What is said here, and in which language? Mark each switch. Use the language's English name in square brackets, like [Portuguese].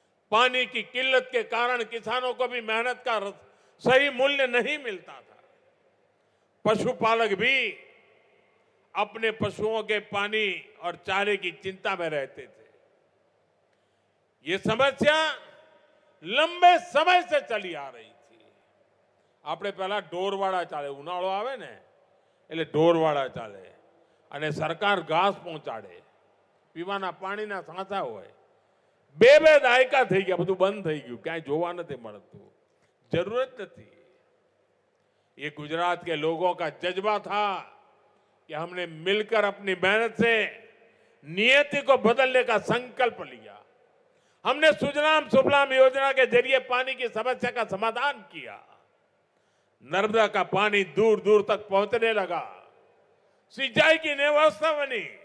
[Hindi] पानी की किल्लत के कारण किसानों को भी मेहनत का सही मूल्य नहीं मिलता था. पशुपालक भी अपने पशुओं के पानी और चारे की चिंता में रहते थे. ये समस्या लंबे समय से चली आ रही थी. [Gujarati] આપણે પહેલા ઢોરવાળા ચાલે, ઉનાળો આવે ને એટલે ઢોરવાળા ચાલે અને સરકાર ઘાસ પહોંચાડે, પીવાના પાણીના સાંચા હોય. બે દાયકા થઈ ગયા, બધું બંધ થઈ ગયું, ક્યાંય જોવા નથી મળતું, [Hindi] जरूरत नहीं. ये गुजरात के लोगों का जज्बा था कि हमने मिलकर अपनी मेहनत से नियति को बदलने का संकल्प लिया. हमने सुजलाम सुफलाम योजना के जरिए पानी की समस्या का समाधान किया. नर्मदा का पानी दूर दूर तक पहुंचने लगा, सिंचाई की व्यवस्था बनी.